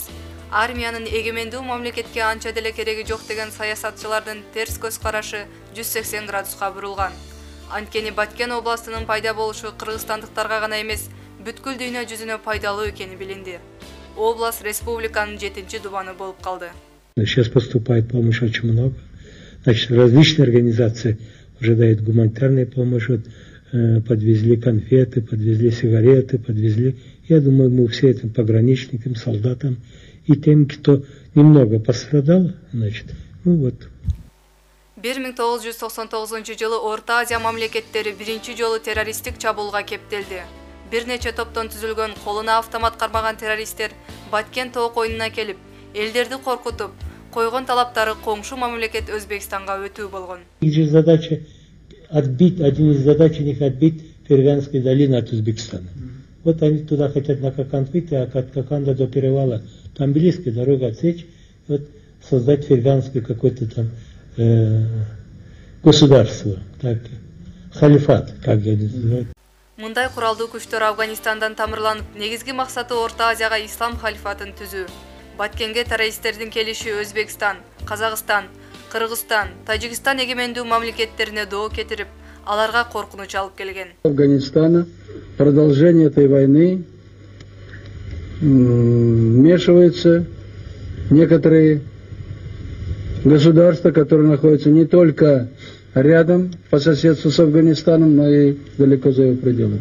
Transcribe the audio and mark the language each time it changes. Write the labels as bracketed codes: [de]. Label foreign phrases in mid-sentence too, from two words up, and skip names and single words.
[ky] Армиянын эгемендүү мамлекетке анча деле кереги жок деген саясатчылардын терс көз карашы 180 градуска бурулган. Анткени Баткен областынын пайда болушу кыргызстандыктарга гана эмес, бүткүл дүйнө жүзүнө пайдалуу экени билинди. Область республиканын 7-чи дубаны болуп калды. [ru] Сейчас поступает помощь очень много. Значит, различные организации уже дают гуманитарную помощь. Вот, подвезли конфеты, подвезли сигареты, подвезли. Я думаю, мы все этим пограничникам, солдатам и тем, кто немного пострадал, значит, ну вот. [ky] 1999-жылы Орта Азия мамлекеттери биринчи жолу террористтик чабуулга кептелди. Бир нече топтон түзүлгөн колуна автомат кармаган террористтер Баткен тоо коюнуна келип, элдерди коркутуп, койгон талаптары коңшу мамлекет Өзбекстанга өтүү болгон. [ru] Задача отбить, один из задач у них отбить Ферганскую долину от Узбекистана. Вот они туда хотят на Коканд выйти, а от Коканда до перевала там близко, дорога отсечь, вот создать Ферганское какое-то там государство, так, халифат, как я называю. [ky] Мындай куралдуу күчтөр Афганистандан тамырланып, негизги максаты Орта Азияга ислам халифатын түзүү. Баткенге террористтердин келиши Өзбекстан, Казакстан, Кыргызстан, Тажикстан эгемендүү мамлекеттерине доо кетирип, аларга коркунуч алып келген. [ru] Афганистана продолжение этой войны вмешиваются некоторые государства, которые находятся не только рядом, по соседству с Афганистаном, но и далеко за его пределами.